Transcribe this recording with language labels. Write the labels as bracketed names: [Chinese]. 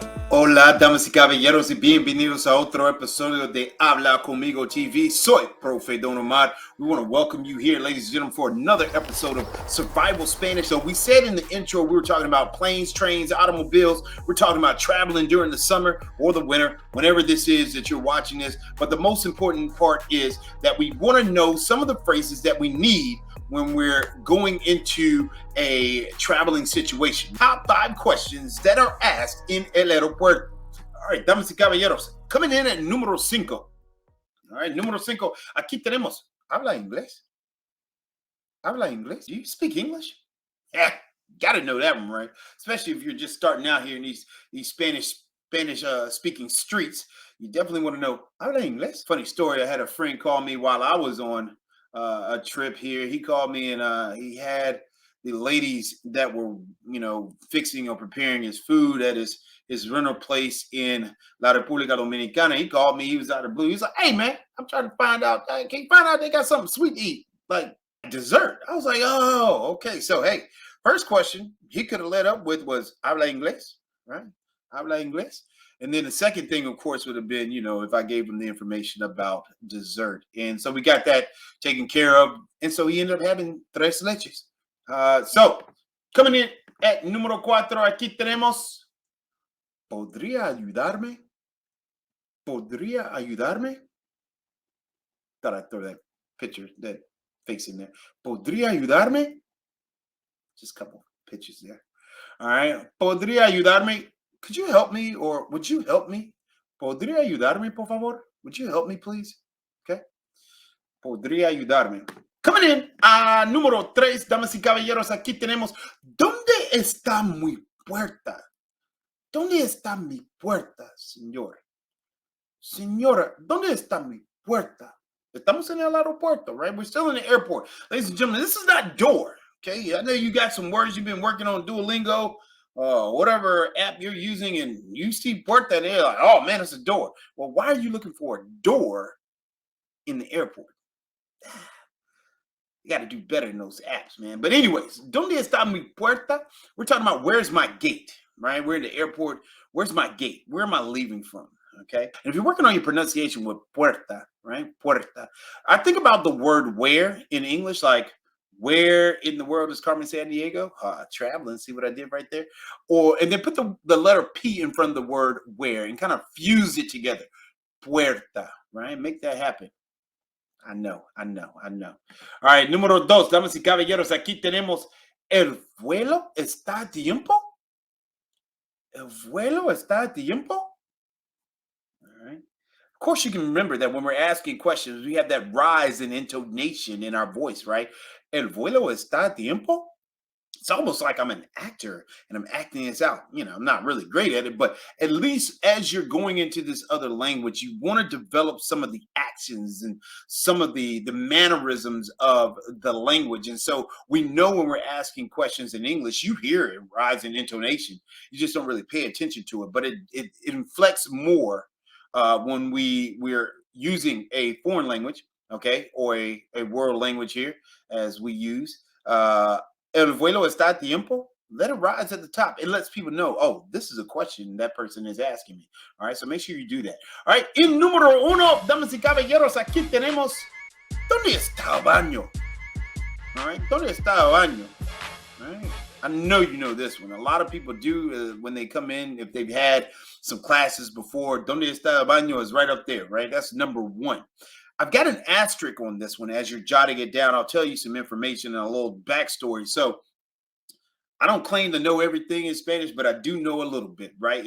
[Spanish] Hola, damas y caballeros, y bienvenidos a otro episodio de Habla Conmigo TV. Soy Profe Don Omar. [English] We want to welcome you here, ladies and gentlemen, for another episode of Survival Spanish. So we said in the intro, we were talking about planes, trains, automobiles. We're talking about traveling during the summer or the winter, whenever this is that you're watching this. But the most important part is that we want to know some of the phrases that we need when we're going into a traveling situation. Top 5 questions that are asked in [Spanish] el aeropuerto. [English] All right, [Spanish] damas y caballeros, [English] coming in at número 5. All right, número 5. [Spanish] Aquí tenemos, ¿habla inglés? ¿Habla inglés? [English] Do you speak English? Yeah, gotta know that one, right? Especially if you're just starting out here in these Spanish speaking streets. You definitely want to know, [Spanish] ¿habla inglés? [English] Funny story, I had a friend call me while I was on a trip here. He called me and he had the ladies that were, fixing or preparing his food at his rental place in La República Dominicana. He called me. He was out of the blue. He's like, "Hey man, I'm trying to find out. Can you find out they got something sweet to eat, like dessert?" I was like, "Oh, okay." So hey, first question he could have led up with was [Spanish] "Habla inglés?" [English] Right? Habla inglés? And then the second thing, of course, would have been, if I gave him the information about dessert. And so we got that taken care of. And so he ended up having tres leches. So coming in at número 4, [Spanish] aquí tenemos, ¿podría ayudarme? ¿Podría ayudarme? [English] Thought I'd throw that picture, that face in there. [Spanish] ¿Podría ayudarme? [English] Just a couple pictures there. All right. [Spanish] ¿Podría ayudarme? [English] Could you help me, or would you help me? [Spanish] ¿Podría ayudarme, por favor? [English] Would you help me, please? [Spanish] Okay. ¿Podría ayudarme? Coming in a número 3, damas y caballeros, aquí tenemos, ¿dónde está mi puerta? ¿Dónde está mi puerta, señor? Señora, ¿dónde está mi puerta? Estamos en el aeropuerto, right? [English] We're still in the airport. Ladies and gentlemen, this is not door, okay? I know you got some words you've been working on Duolingo, whatever app you're using, and you see puerta there, like, oh man, it's a door. Well, why are you looking for a door in the airport? You got to do better in those apps, man. But anyways, [Spanish] ¿dónde está mi puerta? [English] We're talking about where's my gate, right? We're in the airport. Where's my gate? Where am I leaving from? Okay. And if you're working on your pronunciation with puerta, right? Puerta. I think about the word where in English, like, where in the world is Carmen Sandiego? Traveling. See what I did right there? And then put the letter P in front of the word where and kind of fuse it together. Puerta, right? Make that happen. I know. [Spanish] All right, número 2, damas y caballeros, aquí tenemos, ¿el vuelo está a tiempo? ¿El vuelo está a tiempo? All right. [English] Of course, you can remember that when we're asking questions, we have that rise in intonation in our voice, right? [Spanish] ¿El vuelo está a tiempo? [English] It's almost like I'm an actor and I'm acting this out. I'm not really great at it, but at least as you're going into this other language, you want to develop some of the actions and some of the mannerisms of the language. And so we know when we're asking questions in English, you hear it rise in intonation. You just don't really pay attention to it, but it inflects more when we're using a foreign language, okay, or a world language here as we use. [Spanish] El vuelo está a tiempo? [English] Let it rise at the top. It lets people know, oh, this is a question that person is asking me. All right, so make sure you do that. [Spanish] All right, en número 1, damas y caballeros, aquí tenemos, ¿dónde está el baño? All right, ¿dónde está el baño? [English] All right, I know you know this one. A lot of people do when they come in, if they've had some classes before, [Spanish] ¿dónde está el baño [English] is right up there, right? That's number 1. I've got an asterisk on this one as you're jotting it down. I'll tell you some information and a little backstory. So I don't claim to know everything in Spanish, but I do know a little bit, right?